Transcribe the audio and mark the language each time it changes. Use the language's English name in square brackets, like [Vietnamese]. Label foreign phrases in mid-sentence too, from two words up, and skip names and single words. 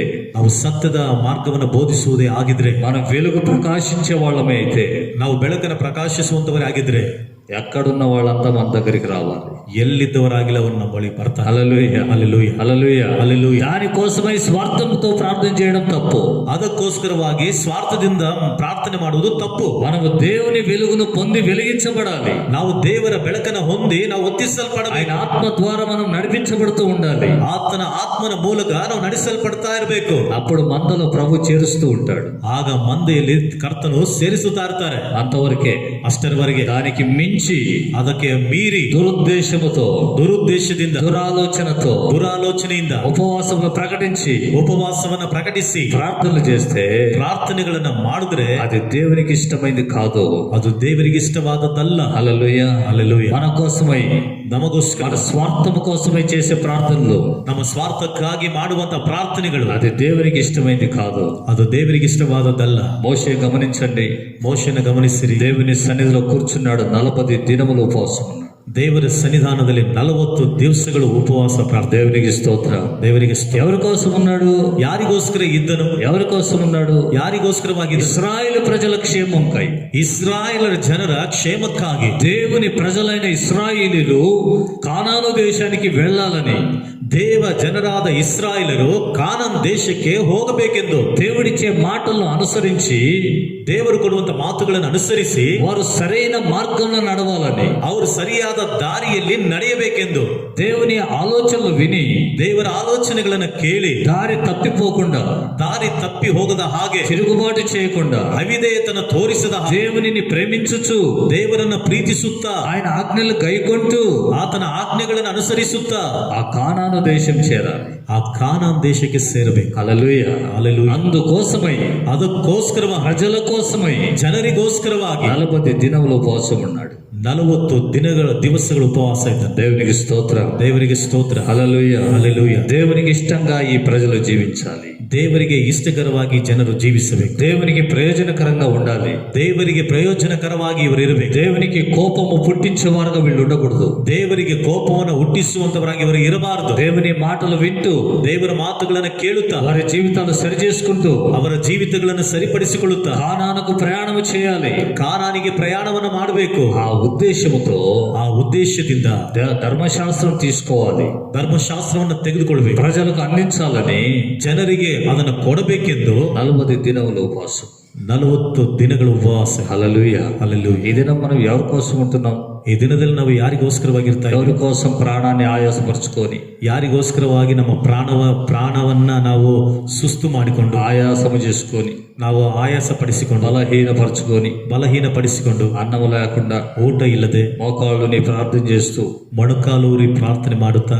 [Kannada] ನಾವು ಸತ್ಯದ ಮಾರ್ಗವನ್ನು ಬೋಧಿಸುವುದೇ ಆಗಿದ್ರೆ, [Telugu] మనం వెలుగు ప్రకాశించే వాళ్ళమే అయితే, [Kannada] ನಾವು ಬೆಳಕನ್ನು ಪ್ರಕಾಶಿಸುವಂತವರೇ ಆಗಿದ್ರೆ, [Telugu] ఎక్కడున్న వాళ్ళంతా మన దగ్గరికి రావాలి. [Kannada] ಎಲ್ಲಿದ್ದವರಾಗಿಲ್ಲ ಅವರು ನಮ್ಮ ಬಳಿ ಬರ್ತಾರೆ. [Telugu] హల్లెలూయా. [Kannada] ಹಲ್ಲೆಲೂಯ. [Telugu] హల్లెలూయా. [Kannada] ಹಲ್ಲೆಲೂಯ. [Telugu] దానికోసమై స్వార్థంతో ప్రార్థన చేయడం తప్పు. [Kannada] ಅದಕ್ಕೋಸ್ಕರವಾಗಿ ಸ್ವಾರ್ಥದಿಂದ ಪ್ರಾರ್ಥನೆ ಮಾಡುವುದು ತಪ್ಪು. [Telugu] మనము దేవుని వెలుగును పొంది వెలిగించబడాలి. [Kannada] ನಾವು ದೇವರ ಬೆಳಕನ್ನು ಹೊಂದಿ ನಾವು [Telugu] ఆయన [Kannada] ಒತ್ತಿಸಲ್ಪಡಬೇಕು. [Telugu] ఆత్మ ద్వారా మనం నడిపించబడుతూ ఉండాలి. [Kannada] ಆತನ ಆತ್ಮನ ಮೂಲಕ ನಾವು ನಡೆಸಲ್ಪಡ್ತಾ ಇರಬೇಕು. [Telugu] అప్పుడు మందలో ప్రభు చేరుస్తూ ఉంటాడు. [Kannada] ಆಗ ಮಂದೆಯಲ್ಲಿ ಕರ್ತನು ಸೇರಿಸುತ್ತಾ ಇರ್ತಾರೆ. [Telugu] అంతవరకే. [Kannada] ಅಷ್ಟರವರೆಗೆ. [Telugu] దానికి మించి [Kannada] ಅದಕ್ಕೆ ಮೀರಿ [Telugu] దురుద్దేశముతో, [Kannada] ದುರುದ್ದೇಶದಿಂದ, [Telugu] దురాలోచనతో [Kannada] ದುರಾಲೋಚನೆಯಿಂದ [Telugu] ఉపవాసములు ప్రకటించి [Kannada] ಉಪವಾಸವನ್ನ ಪ್ರಕಟಿಸಿ [Telugu] ప్రార్థనలు చేస్తే [Kannada] ಪ್ರಾರ್ಥನೆಗಳನ್ನ ಮಾಡಿದ್ರೆ [Telugu] అది దేవునికి ఇష్టమైంది కాదు. [Kannada] ಅದು ದೇವರಿಗೆ ಇಷ್ಟವಾದದ್ದಲ್ಲ. [Telugu] హల్లెలూయా. [Kannada] ಹಲ್ಲೆಲೂಯ. [Telugu] మన కోసమై, [Kannada] ನಮಗೋಸ್ಕರ, [Telugu] మన స్వార్థము కోసమై చేసే ప్రార్థనలు [Kannada] ನಮ್ಮ ಸ್ವಾರ್ಥಕ್ಕಾಗಿ ಮಾಡುವಂತ ಪ್ರಾರ್ಥನೆಗಳು [Telugu] అది దేవునికి ఇష్టమైంది కాదు. [Kannada] ಅದು ದೇವರಿಗೆ ಇಷ್ಟವಾದದ್ದಲ್ಲ. [Telugu] మోషే గమనించండి, [Kannada] ಮೋಶೆನ ಗಮನಿಸಿರಿ. [Telugu] దేవుని సన్నిధిలో కూర్చున్నాడు, 40 దినములు ఉపవాసం ఉన్నాడు. [Kannada] ದೇವರ ಸನ್ನಿಧಾನದಲ್ಲಿ 40 ದಿವಸಗಳು ಉಪವಾಸ ಪ್ರಾರ್ಥನೆ. [Telugu] దేవునికి స్తోత్రం. [Kannada] ದೇವರಿಗೆ ಸ್ತೋತ್ರ. [Telugu] ఎవరి కోసం ఉన్నాడు? [Kannada] ಯಾರಿಗೋಸ್ಕರ ಇದ್ದನು? [Telugu] ఎవరి కోసం ఉన్నాడు? [Kannada] ಯಾರಿಗೋಸ್ಕರವಾಗಿದ್ದ? [Telugu] ఇశ్రాయేలు ప్రజల క్షేమంకై, [Kannada] ಇಸ್ರಾಯೇಲರ ಜನರ ಕ್ಷೇಮಕ್ಕಾಗಿ. [Telugu] దేవుని ప్రజలైన ఇశ్రాయేలీలు కానాను దేశానికి వెళ్ళాలని, [Kannada] ದೇವ ಜನರಾದ ಇಸ್ರಾಯೇಲರು ಕಾನಾನ್ ದೇಶಕ್ಕೆ ಹೋಗಬೇಕೆಂದು [Telugu] దేవుడిచ్చే మాటలను అనుసరించి, [Kannada] ದೇವರು ಕೊಡುವಂತ ಮಾತುಗಳನ್ನು ಅನುಸರಿಸಿ [Telugu] వారు సరైన మార్గంలో నడవాలని, [Kannada] ಅವರು ಸರಿಯಾದ ದಾರಿಯಲ್ಲಿ ನಡೆಯಬೇಕೆಂದು, [Telugu] దేవుని ఆలోచనలు విని [Kannada] ದೇವರ ಆಲೋಚನೆಗಳನ್ನು ಕೇಳಿ [Telugu] దారి తప్పిపోకుండా, [Kannada] ದಾರಿ ತಪ್ಪಿ ಹೋಗದ ಹಾಗೆ, [Telugu] తిరుగుబాటు చేయకుండా, [Kannada] ಅವಿಧೇಯತನ ತೋರಿಸದ ಹಾಗೆ, [Telugu] దేవునిని ప్రేమించుచు [Kannada] ದೇವರನ್ನ ಪ್ರೀತಿಸುತ್ತಾ [Telugu] ఆయన ఆజ్ఞలు గైకొంటూ [Kannada] ಆತನ ಆಜ್ಞೆಗಳನ್ನು ಅನುಸರಿಸುತ್ತಾ [Telugu] ఆ కానాను దేశం చేరాలి. [Kannada] ಆ ಕಾನಾನ್ ದೇಶಕ್ಕೆ ಸೇರಬೇಕು. [Telugu] హల్లెలూయా. [Kannada] ಹಲ್ಲೆಲೂಯ. [Telugu] అందుకోసమై, [Kannada] ಅದಕ್ಕೋಸ್ಕರವಾಗಿ, [Telugu] ప్రజల కోసమై [Kannada] ಜನರಿಗೋಸ್ಕರವಾಗಿ [Telugu] 40 దినములు ఉపవాసం ఉన్నాడు. [Kannada] 40 ದಿವಸಗಳು ಉಪವಾಸ ಇದ್ದಾನೆ. [Telugu] దేవునికి స్తోత్రం. [Kannada] ದೇವರಿಗೆ ಸ್ತೋತ್ರ. [Telugu] హల్లెలూయా. [Kannada] ಹಲ್ಲೆಲೂಯ. [Telugu] దేవునికి ఇష్టంగా ఈ ప్రజలు జీవించాలి. [Kannada] ದೇವರಿಗೆ ಇಷ್ಟಕರವಾಗಿ ಜನರು ಜೀವಿಸಬೇಕು. [Telugu] దేవునికి ప్రయోజనకరంగా ఉండాలి. [Kannada] ದೇವರಿಗೆ ಪ್ರಯೋಜನಕರವಾಗಿ ಇವರು ಇರಬೇಕು. [Telugu] దేవునికి కోపము పుట్టించేవారుగా వీళ్ళు ఉండకూడదు. [Kannada] ದೇವರಿಗೆ ಕೋಪವನ್ನು ಹುಟ್ಟಿಸುವಂತವರಾಗಿ ಇವರು ಇರಬಾರದು. [Telugu] దేవుని మాటలు వింటూ [Kannada] ದೇವರ ಮಾತುಗಳನ್ನು ಕೇಳುತ್ತಾ [Telugu] వారి జీవితాలు సరి చేసుకుంటూ [Kannada] ಅವರ ಜೀವಿತಗಳನ್ನು ಸರಿಪಡಿಸಿಕೊಳ್ಳುತ್ತಾ [Telugu] కానానుకు ప్రయాణం చేయాలి. [Kannada] ಕಾನಾನಿಗೆ ಪ್ರಯಾಣವನ್ನು ಮಾಡಬೇಕು. [Telugu] ఆ ఉద్దేశముతో [Kannada] ಆ ಉದ್ದೇಶದಿಂದ [Telugu] ధర్మశాస్త్రం తీసుకోవాలి. [Kannada] ಧರ್ಮಶಾಸ್ತ್ರವನ್ನು ತೆಗೆದುಕೊಳ್ಳಬೇಕು. [Telugu] ప్రజలకు అందించాలని [Kannada] ಜನರಿಗೆ ಅದನ್ನು ಕೊಡಬೇಕೆಂದು [Telugu] 40 దినములు ఉపవాసం. [Kannada] 40 ದಿನಗಳ ಉಪವಾಸ. [Telugu] హల్లెలూయా. [Kannada] ಹಲ್ಲೆಲೂಯಾ. [Telugu] ఈ దినం మనం ఎవరి కోసం ఉంటున్నాం? [Kannada] ಈ ದಿನದಲ್ಲಿ ನಾವು ಯಾರಿಗೋಸ್ಕರವಾಗಿರ್ತಾ [Telugu] ఎవరి కోసం ప్రాణాన్ని ఆయాసపరుచుకొని, [Kannada] ಯಾರಿಗೋಸ್ಕರವಾಗಿ ನಮ್ಮ ಪ್ರಾಣವನ್ನ ನಾವು ಸುಸ್ತು ಮಾಡಿಕೊಂಡು [Telugu] ఆయాసము చేసుకొని, [Kannada] ನಾವು ಆಯಾಸ ಪಡಿಸಿಕೊಂಡು ಬಲಹೀನಪಡಿಸಿಕೊಂಡು [Telugu] అన్నము లేకుండా [Kannada] ಊಟ ಇಲ್ಲದೆ [Telugu] మోకాళ్ళుని ప్రార్థన చేస్తూ, [Kannada] ಮೊಣಕಾಲೂರಿ ಪ್ರಾರ್ಥನೆ ಮಾಡುತ್ತಾ,